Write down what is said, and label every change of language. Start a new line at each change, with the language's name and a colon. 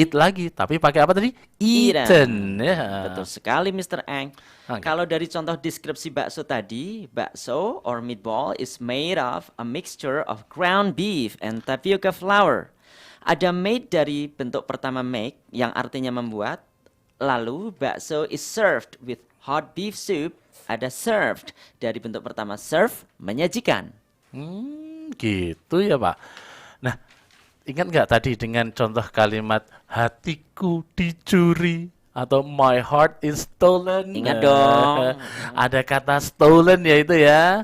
Indonesian: eat lagi, tapi pakai apa tadi? Eaten. Ya. Betul sekali Mr. Ang. Oke. Kalau dari contoh deskripsi bakso tadi,
English: bakso or meatball is made of a mixture of ground beef and tapioca flour.
Indonesian: Ada made dari bentuk pertama make yang artinya membuat. Lalu
English: bakso is served with hot beef soup.
Indonesian: Ada served dari bentuk pertama serve, menyajikan. Gitu ya Pak. Nah, ingat nggak tadi dengan contoh kalimat hatiku dicuri atau
English: my heart is stolen?
Indonesian: Ingat dong. Ada kata stolen ya itu ya.